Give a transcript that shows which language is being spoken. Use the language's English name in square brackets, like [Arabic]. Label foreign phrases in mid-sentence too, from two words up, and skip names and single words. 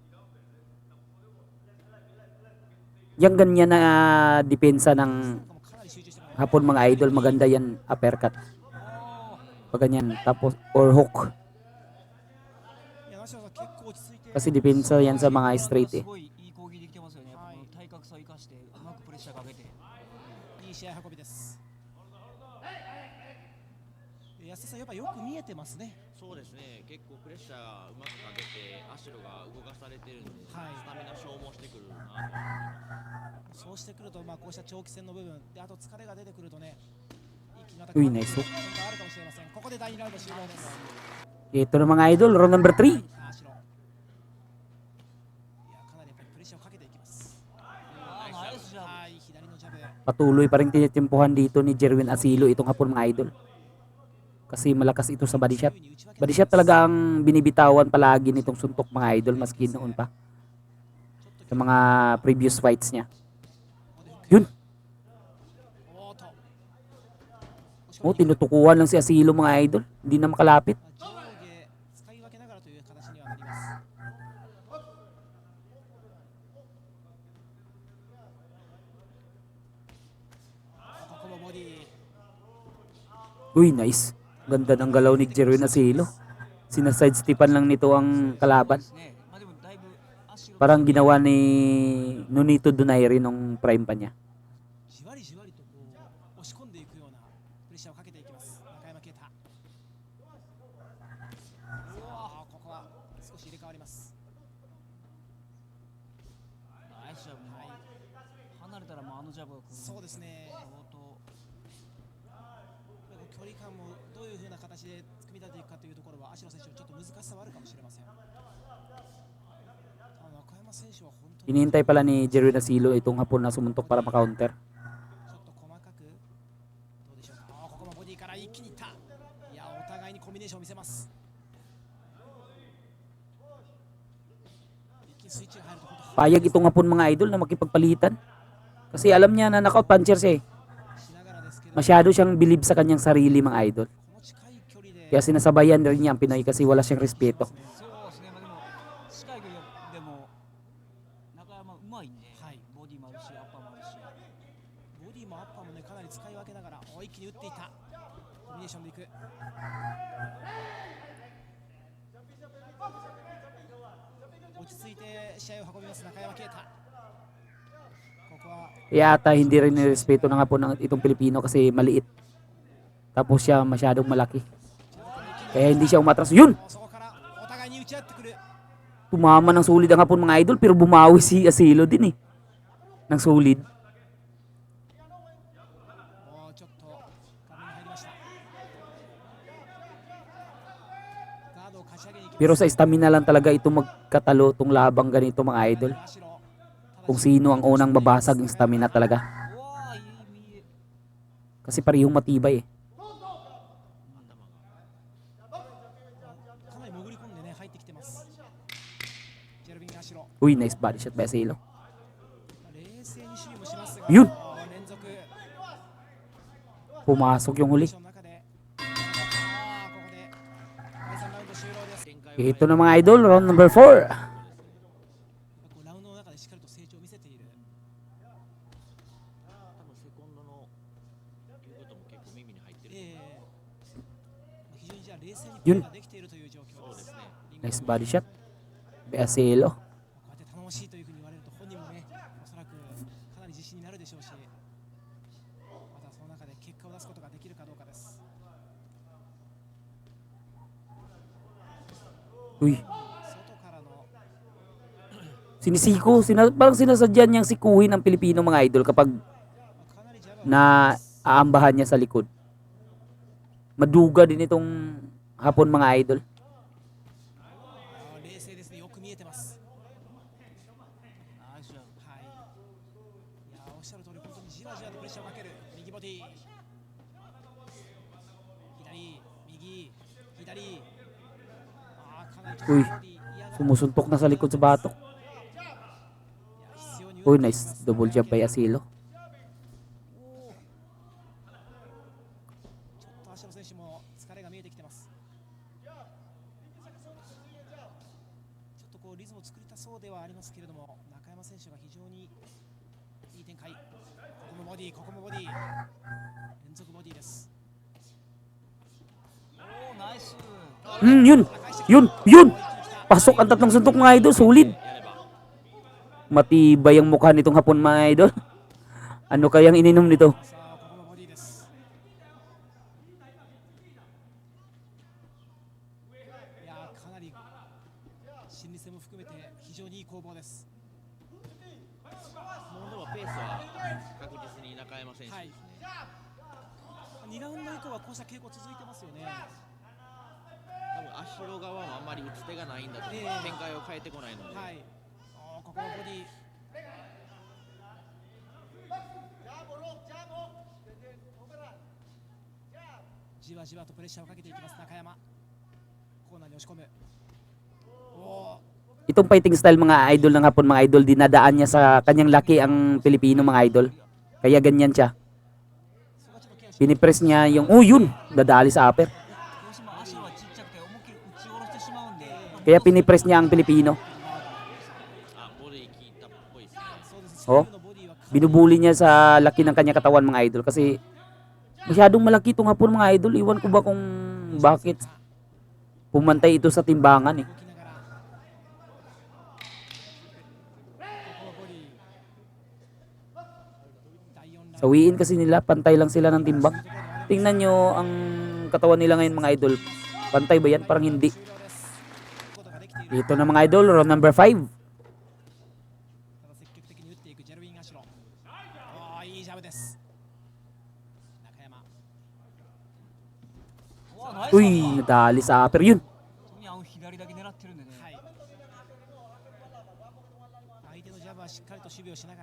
[Filipino] Yang ganyan na depensa ng hapon mga idol, maganda yan uppercut. Pag ganyan. Tapos, or hook. [Japanese] いや、梨田さん結構落ち着いて [Filipino] Kasi depensa yan sa mga straight [Japanese] す [Filipino] eh. [Japanese] ごいいい攻撃できてますよね。この体格差を生かしてうまくプレッシャーかけて。いい試合運びです。安田さん、やっぱよく見えてますね。そうですね、結構プレッシャーうまくかけて、アシュロが動かされてるんで、はいスタミナ消耗してくるなと思います。そうしてくると、こうした長期戦の部分で、あと疲れが出てくるとね、一気にまたういナイス。変化あるかもしれません。ここで第2ラウンド終了です。 [Filipino] Ito na mga idol, [English] round number 3. [Japanese] アシュロ、いや、かなりやっぱりプレッシャーをかけていきます。あー、ナイスジャブ。はい、左のジャブ。 [Filipino] Patuloy pa rin tinitimpuhan dito ni Jerwin Asilo itong hapon mga idol. Kasi malakas ito sa [English] body shot. Body shot [Filipino] talaga ang binibitawan palagi nitong suntok mga idol, maski noon pa. Sa mga previous fights niya. Yun. [Japanese] おーっと、 [Filipino] Oh, tinutukuhan lang si Asilo mga idol. Hindi na makalapit. [Japanese] 上下使い分けながらという形にはなります。ここもボディ。 [Filipino] Uy, nice. Ganda ng galaw ni Jerwin Asilo. Sinasidestepan lang nito ang kalaban. [Japanese] ね、まあでもだいぶ足を [Filipino] Parang ginawa ni Nonito Donaire nung prime pa niya. [Japanese] じわりじわりとこう押し込んでいくようなプレッシャーをかけていきます。中山啓太。ここは少し入れ替わります。ナイスジャブ。もう離れたらもうあのジャブが来る。そうですね。相当距離感もどういう風な形で組み立てていくかというところは、芦野選手のちょっと難しさはあるかもしれません。中山選手は本当に [Filipino] Hinihintay pala ni Jerwin Asilo itong hapon na sumuntok para makaunter. [Japanese] ちょっと細かくどうでしょうか。ここもボディから一気にいった。いや、お互いにコンビネーションを見せます。一気にスイッチが入ると本当 [Filipino] Payag itong hapon mga idol na makipagpalitan. Kasi alam niya na [English] knockout puncher [Filipino] siya eh. [Japanese] しながらですけど、 [Filipino] Masyado siyang bilib sa kanyang sarili mga idol. [Japanese] この近い距離で [Filipino] Kaya sinasabayan rin niya ang Pinoy kasi wala siyang respeto. [Japanese] そうですね。まあでも近い距離でも中山うまいんで、はい、ボディもあるしアッパーもあるし。ボディもアッパーもね、かなり使い分けながら一気に打っていったコンビネーションでいく。落ち着いて試合を運びます中山啓太。ここは [Filipino] Yata hindi rin nirespeto ng hapon ng itong Pilipino kasi maliit. Tapos siya masyadong malaki. Kaya hindi siya umatras. Yun! [Japanese] そこからお互いに打ち合ってくる。 [Filipino] Tumama ng sulid ang hapon mga idol pero bumawi si Asilo din eh. Ng sulid. [Japanese] もうちょっと画面に入りました。ガードをかし上げに行きます。 [Filipino] Pero sa stamina lang talaga ito magkatalo tong labang ganito mga idol. [Japanese] 足の [Filipino] Kung sino ang unang mabasag ng stamina talaga. [Japanese] うわー、いい右。 [Filipino] Kasi parehong matibay eh. [Japanese] かなり潜り込んでね入ってきてます。ジェルビン・アシロ。 [English] Uy, nice body shot by Asilo. [Japanese] 冷静に守備もしますが、 [Filipino] Yun! [Japanese] 連続 [Filipino] Pumasok yung [Japanese] ポジ [Filipino] huli. [Japanese] ションの中で、ここで第3ラウンド終了です。 Ito na mga idol, [English] round number 4. [Japanese] こうラウンドの中でしっかりと成長を見せている。多分セコンドの言うことも結構耳に入ってる。非常にじゃあ冷静にプ [Filipino] Yun [Japanese] レーができているという状況ですね。 [English] Nice body shot by Asilo. [Japanese] こうやって頼もしいというふうに言われると本人もね、おそらくかなり自信になるでしょうし、またその中で結果を出すことができるかどうかです。 [Filipino] Uy, [Japanese] 外からの [Filipino] sinisiko. Parang sinasadya niyang sikuhin ang Pilipino mga idol kapag [Japanese] かなりジャブを [Filipino] na aambahan niya sa likod. Maduga din itong hapon mga idol. [Japanese] 冷静ですね。よく見えてます。ナイスジャブ。はい。いや、おっしゃる通り本当にじわじわとプレッシャーをかける右ボディ。左、右、左。かなりちょっとボ [Filipino] Uy [Japanese] ディ嫌が [Filipino] Sumusuntok na sa likod sa batok. [Japanese] 必要に [Filipino] Uy, [Japanese] 打っていきま [English] nice [Japanese] す [English] double jab by Asilo. [Japanese] ちょっと芦野選手も疲れが見えてきてます。ちょっとこうリズムを作りたそうではありますけれども、中山選手が非常にいい展開。ここもボディ、ここもボディ。連続ボディです。 [Filipino] Yun. Yun. Pasok ang tatlong suntok mga idol. Solid. Matibay ang mukha nitong hapon mga idol. Ano kayang ininom nito? [Japanese] さあここもボディです。いやーかなり心理戦も含めて非常にいい攻防です。ものはペースは確実に中山選手ですね。 2ラウンド以降はこうした傾向続いてますよね。多分足代側もあんまり打つ手がないんだと、展開を変えてこないので、はい。ここもボディ。じわじわとプレッシャーをかけていきます中山。コーナーに押し込む。おー [Filipino] Itong [English] fighting style [Filipino] mga idol ng hapon mga idol, dinadaan niya sa kanyang laki ang Pilipino mga idol. Kaya ganyan siya. [Japanese] そこがちょっとケアし [Filipino] Pinipress niya yung, yun, dadali sa upper. [Japanese] どうしても足はちっちゃくて思いっきり打ち下ろしてしまうんで、 [Filipino] Kaya pinipress niya ang Pilipino. [Japanese] あ、ボディ効いたっぽいですね。そうです。 Oh. シンプルのボディはかなり [Filipino] Binubuli niya sa laki ng kanyang katawan mga idol kasi masyadong malaki itong hapon mga idol. Iwan ko ba kung bakit pumantay ito sa timbangan eh. [Japanese] 動きながら。ここはボディ。第4ラウンド。 [Filipino] Sawiin kasi nila, pantay lang sila ng timbang. Tingnan nyo ang katawan nila ngayon mga idol. Pantay ba yan? Parang hindi. [Japanese] 終了です。ことができている。 [Filipino] Ito na mga idol, [English] round number 5. [Japanese] ただ積極的に打っていくジェルウィン・アシロ。いいジャブです。中山。ナイス [Filipino] Uy, nadali sa upper. Yun. [Japanese] 本当に左だけ狙ってるんでね。はい。相手のジャブはしっかりと守備をしながら。